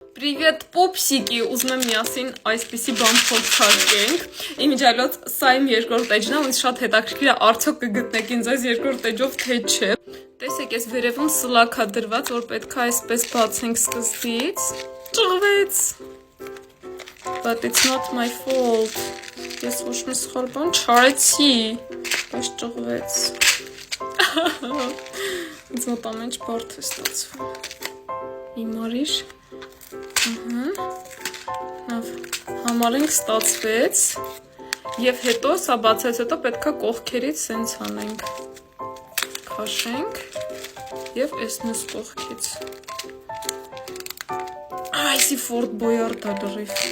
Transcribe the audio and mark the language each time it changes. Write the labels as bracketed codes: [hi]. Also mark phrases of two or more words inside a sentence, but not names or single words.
[hy] Привет, պոպսիկի, ուզում եմ միասին այսպիսի բան փորձարկենք։ Իմիջիալոց սա իմ երկրորդ էջն է, ինձ շատ հետաքրքիր է արդյոք կգտնեք ինձ այս երկրորդ էջով թե չէ։ Տեսեք, ես վերևում սլաք է դրված, որ պետք է այսպես բացենք սկզբից։ Ճղվեց։ [en] But it's not my fault։ [hy] Ես ոչ մի սխալ բան չարեցի, բայց ճղվեց։ Ինձ մոտ ամեն ինչ բարդ է ստացվում։ Իմ արիր։ Համարենք ստացվեց և հետո սա բացած հետո պետք է կողքերից սենց անենք քաշենք և այս նուս կողքից այսի Ford Boyard լրիվ